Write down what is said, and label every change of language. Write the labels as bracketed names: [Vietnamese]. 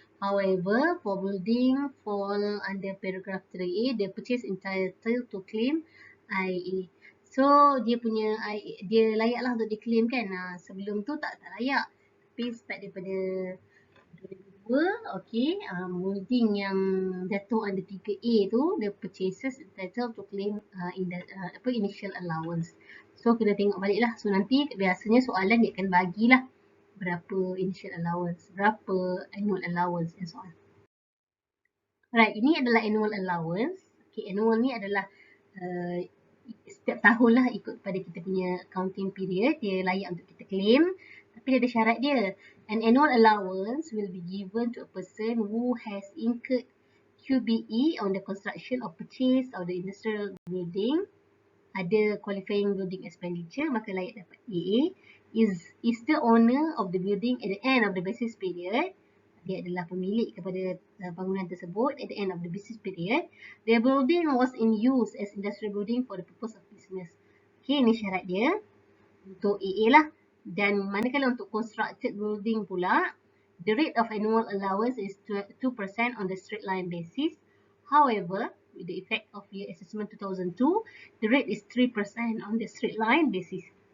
[English] However, for building fall under paragraph 3A, the purchase entitled to claim IA. [Malay] So dia punya dia layaklah untuk diklaim kan. Sebelum tu tak layak. Tapi start daripada 2002, okay, building yang jatuh under 3A tu, [English] the purchases entitled to claim initial allowance. [Malay] So kena tengok balik lah. So nanti biasanya soalan dia akan bagilah berapa initial allowance, berapa annual allowance and so on. Alright, ini adalah annual allowance. Okay, annual ni adalah setiap tahun lah ikut pada kita punya accounting period. Dia layak untuk kita claim. Tapi dia ada syarat dia. [English] An annual allowance will be given to a person who has incurred QBE on the construction or purchase of the industrial building. [Malay] Ada qualifying building expenditure, maka layak dapat AA. [English] Is the owner of the building at the end of the basis period. [Malay] Dia adalah pemilik kepada bangunan tersebut [English] at the end of the business period. The building was in use as industrial building for the purpose of business. [Malay] Okay, ini syarat dia untuk AA lah. Dan manakala untuk constructed building pula, [English] the rate of annual allowance is 2% on the straight line basis. However, with the effect of year assessment 2002, the rate is 3% on the straight line basis.